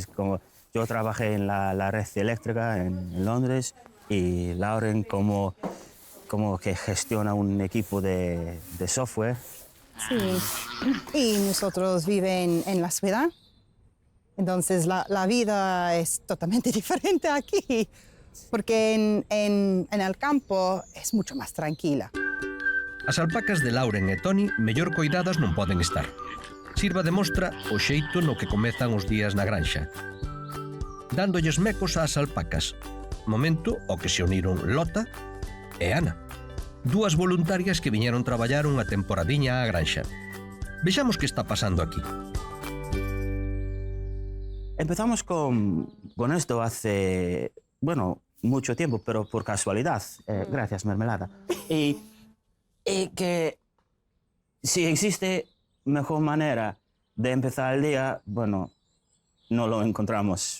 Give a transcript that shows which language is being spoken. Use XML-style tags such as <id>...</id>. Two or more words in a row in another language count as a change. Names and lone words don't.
<es>Como yo trabajé en la red eléctrica en Londres y Lauren como que gestiona un equipo de software. Sí. Y nosotros vivimos en la ciudad. Entonces la vida es totalmente diferente aquí. Porque en el campo es mucho más tranquila.</es> <gl>As alpacas de Lauren e Tony mellor coidadas non poden estar. Sirva de mostra o xeito no que comezan os días na granxa. Dándolles mecos ás alpacas, momento ao que se uniron Lota e Ana, dúas voluntarias que viñeron traballar unha temporadiña á granxa. Vexamos que está pasando aquí.</gl> <es>Empezamos con esto hace, bueno, mucho tiempo, pero por casualidad. Gracias, mermelada. Y que si existe mejor manera de empezar el día, bueno, no lo encontramos.</es>